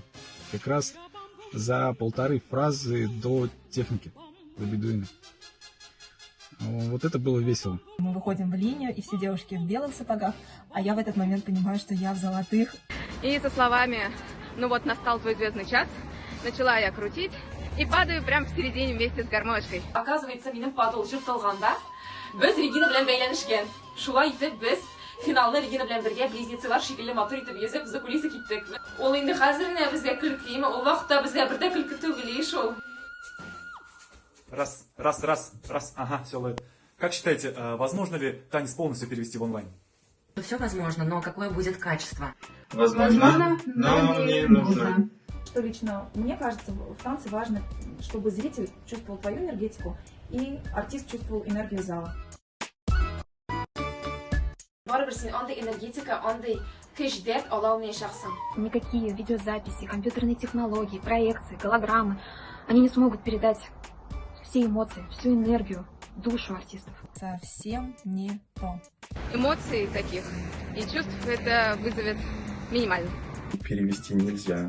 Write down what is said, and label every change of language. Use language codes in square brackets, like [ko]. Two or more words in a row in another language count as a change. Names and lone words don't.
[ru] Как раз за 1,5 фразы до техники, до бедуина. Вот это было весело. Мы выходим в линию, и все девушки в белых сапогах, а я в этот момент понимаю, что я в золотых. И со словами «Ну вот настал твой звездный час», начала я крутить и падаю прямо в середине вместе с гармошкой. Оказывается, [tt] минем падал жыртылганда, біз Регина белән бәйләнешкән. Шулай итеп без финалны Регина белән бергә близнецлар шикелле матур итеп йөзеп [ru] за кулисы [tt] киттек. Ул инде хәзер генә безгә көлкеме, ул вакытта безгә бер дә көлке түгел иш ул. [ru] Раз, ага, все ловит. Как считаете, возможно ли танец полностью перевести в онлайн? Все возможно, но какое будет качество? Возможно, но не нужно. Что лично мне кажется, в танце важно, чтобы зритель чувствовал твою энергетику и артист чувствовал энергию зала. [tt] Барыбер син андай энергетика, андай көч-дәрт ала алмаячаксың. [ru] Никакие видеозаписи, компьютерные технологии, проекции, голограммы, они не смогут передать все эмоции, всю энергию, душу артистов. Совсем не то. Эмоций таких и чувств это вызовет минимально. Перевести нельзя.